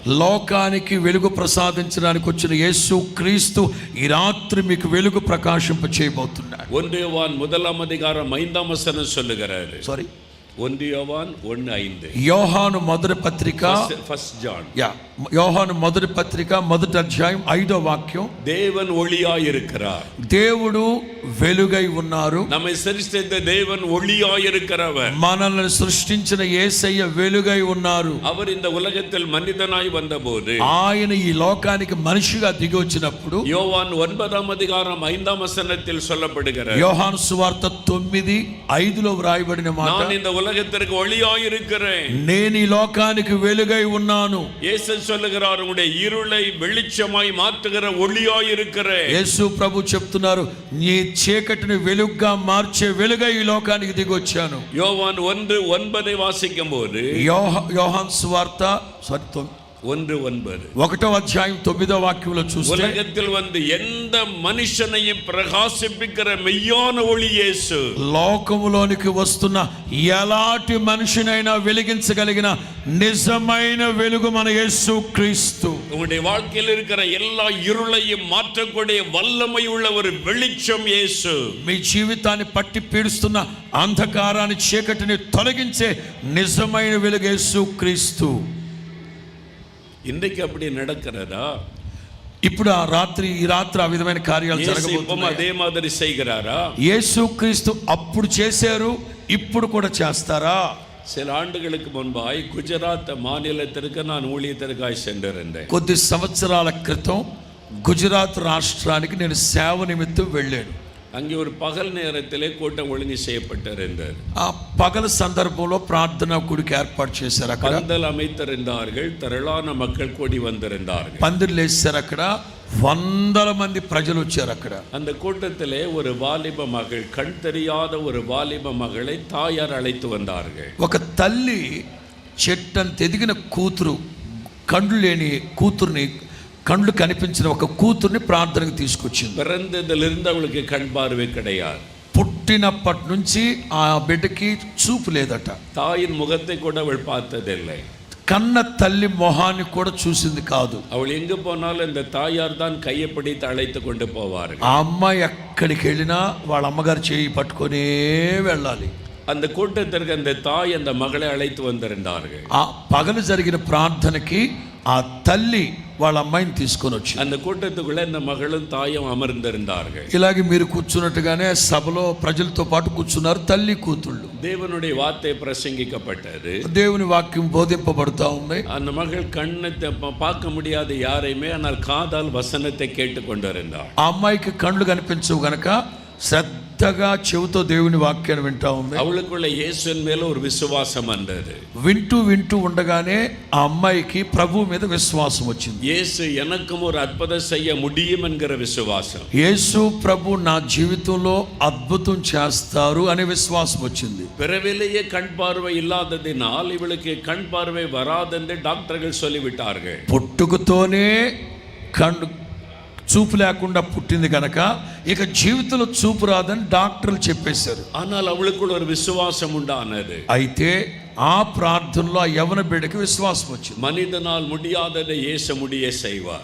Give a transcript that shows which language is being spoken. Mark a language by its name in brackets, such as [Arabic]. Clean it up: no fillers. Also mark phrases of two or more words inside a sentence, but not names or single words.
[Telugu] లోకానికి వెలుగు ప్రసాదించడానికి వచ్చిన యేసు క్రీస్తు ఈ రాత్రి మీకు వెలుగు ప్రకాశింప చేయబోతున్నాడు. [Tamil] 1 யோவான் 1:5 சொல்லுகிறாரு. [Telugu] సారీ, [Tamil] 1 யோவான் 1:5. [Telugu] యోహాను మొదటి పత్రిక, ఫస్ట్ జాన్. యోహాను మొదటి పత్రిక 1వ అధ్యాయం 5వ వాక్యం. [Tamil] தேவன் ஒளியாய் இருக்கிறார். [Telugu] దేవుడు వెలుగై ఉన్నారు. [Tamil] நம்மை சிருஷ்டித்த தேவன் ஒளியாய் இருக்கிறவர். [Telugu] మనల్ని సృష్టించిన యేసయ్య వెలుగై ఉన్నారు. [Tamil] அவர் இந்த உலகத்தில் மனிதனாய் வந்தபோது, [Telugu] ఆయన ఈ లోకానికి మనిషిగా దిగి వచ్చినప్పుడు [Tamil] யோவான் 9:5 சொல்லப்படுகிறது. [Telugu] యోహాను సువార్త 9:5 వ్రాయబడిన మాట, [Tamil] நான் இந்த உலகத்திற்கு ஒளியாய் இருக்கிறேன். [Telugu] నేను ఈ లోకానికి వెలుగై ఉన్నాను. [Tamil] இயேசு சொல்லுகிறார், உங்களுடைய இருளை வெளிச்சமாய் மாற்றுகிற ஒளியாய் இருக்கிறேன். [Telugu] యేసు ప్రభు చెప్తున్నారు, నీ చీకటిని వెలుగుగా మార్చే వెలుగై ఈ లోకానికి దిగి వచ్చాను. [Tamil] யோவான் 1:9 வாசிக்கும் போது, [Telugu] యోహాను సువార్త 1:9. 1వ అధ్యాయం 9వ వాక్యంలో చూస్తే [Tamil] உலகத்தில் வந்து எந்த மனுஷனையும் பிரகாசிப்பிக்கிற மெய்யான ஒளி இயேசு. [Telugu] లోకములోనికి వస్తున్న ఎలాంటి మనిషినైనా వెలిగించగలిగిన నిజమైన వెలుగు మన యేసు క్రీస్తు. [Tamil] உங்களுடைய வாழ்க்கையில் இருக்கிற எல்லா இருளையும் மாற்றக்கூடிய வல்லமை உள்ள ஒரு வெளிச்சம் இயேசு. [Telugu] మీ జీవితాన్ని పట్టి పీడిస్తున్న అంధకారాన్ని చీకటిని తొలగించే నిజమైన వెలుగు యేసు క్రీస్తు. [Tamil] இன்றைக்கு அப்படி நடக்கிறதா? [Telugu] ఇప్పుడు ఈ రాత్రి ఆ విధమైన కార్యాలు జరగబోతున్నాయి. [Tamil] அதே மாதிரி செய்கிறாரா? [Telugu] యేసు క్రీస్తు అప్పుడు చేశారు, ఇప్పుడు కూడా చేస్తారా? [Tamil] சில ஆண்டுகளுக்கு முன்பாய் குஜராத் மாநிலத்திற்கு நான் ஊழியத்திற்காய் சென்றிருந்தேன். [Telugu] కొద్ది సంవత్సరాల క్రితం గుజరాత్ రాష్ట్రానికి నేను సేవ నిమిత్తం వెళ్ళాను. [Tamil] அங்கே ஒரு பகல் நேரத்திலே கூட்டம் ஒழுங்கு செய்யப்பட்டிருந்தது. [Telugu] ఆ పగల సందర్భంలో ప్రార్థన కూడిక ఏర్పాటు చేశారు. అక్కడ [Tamil] பந்தல் அமைத்திருந்தார்கள், திரளான மக்கள் கூடி வந்திருந்தார்கள். [Telugu] పందిర్లు వేశారు. అక్కడ వందల మంది ప్రజలు వచ్చారు. అక్కడ [Tamil] அந்த கூட்டத்திலே ஒரு வாலிப மகள், கண் தெரியாத ஒரு வாலிப மகளை தாயார் அழைத்து வந்தார்கள். [Telugu] ఒక తల్లి చెట్టంత ఎదిగిన కూతురు, కండ్లు లేని కూతుర్ని, కళ్ళు కనిపించిన ఒక కూతుర్ని ప్రార్థనకు తీసుకొచ్చింది. [Tamil] பிறந்ததிலிருந்து அவளுக்கு கண் பார்வை கிடையாது. [Telugu] పుట్టినప్పటి నుంచి ఆ బిడ్డకి చూపు లేదట. [Tamil] தாயின் முகத்தை கூட அவள் பார்த்ததில்லை. [Telugu] కన్న తల్లి మొహాన్ని కూడా చూసింది కాదు. [Tamil] அவள் எங்கு போனாலும் இந்த தாயார் தான் கையை பிடித்து அழைத்து கொண்டு போவார்கள். [Telugu] ఆ అమ్మాయి ఎక్కడికి వెళ్ళినా వాళ్ళ అమ్మగారు చేయి పట్టుకొనే వెళ్ళాలి. [Tamil] அந்த கூட்டத்திற்கு அந்த தாய் அந்த மகளை அழைத்து வந்திருந்தார்கள். [Telugu] ఆ పగలు జరిగిన ప్రార్థనకి ఆ తల్లి వాళ్ళ అమ్మాయిని తీసుకొని వచ్చింది. [Tamil] அந்த கூட்டத்துக்குள்ள இந்த மகளும் தாயும் அமர்ந்திருந்தார்கள். [Telugu] ఇలాగే మీరు కూర్చున్నట్టుగానే సభలో ప్రజలతో పాటు కూర్చున్నారు తల్లి కూతుళ్ళు. [Tamil] தேவனுடைய வார்த்தை பிரசங்கிக்கப்பட்டது. [Telugu] దేవుని వాక్యం బోధింపబడుతూ ఉంది. [Tamil] அந்த மகள் கண்ணை பார்க்க முடியாத யாரையுமே, ஆனால் காதால் வசனத்தை கேட்டு கொண்டிருந்தாள். [Telugu] ఆ అమ్మాయికి కళ్ళు కనిపించవు గనక శ్రద్ధగా చెవితో దేవుని వాక్యాన్ని వింటా ఉంది. [Tamil] அவளுக்குள்ள இயேசுவின் மேல ஒரு விசுவாசம் வந்தது. [Telugu] వింటూ ఉండగానే ఆ అమ్మాయికి ప్రభు మీద విశ్వాసం వచ్చింది. [Tamil] இயேசு எனக்கும் ஒரு அற்புதம் செய்ய முடியும் என்கிற விசுவாசம். [Telugu] యేసు ప్రభు నా జీవితంలో అద్భుతం చేస్తారు అనే విశ్వాసం వచ్చింది. [Tamil] பிறவிலேயே கண் பார்வை இல்லாததினால் இவளுக்கு கண் பார்வை வராதென்று டாக்டர்கள் சொல்லிவிட்டார்கள். [Telugu] పుట్టుకతోనే కళ్ళు చూపు లేకుండా పుట్టింది కనుక ఇక జీవితంలో చూపు రాదని డాక్టర్లు చెప్పేశారు. [Tamil] ஆனால் அவளுக்குள்ள ஒரு விசுவாசம் உண்டானது. [Telugu] అయితే ఆ ప్రార్థనలో ఆ యవన బిడ్డకి విశ్వాసం వచ్చింది. [Tamil] மனிதனால் முடியாததை இயேசு முடிய செய்வார்.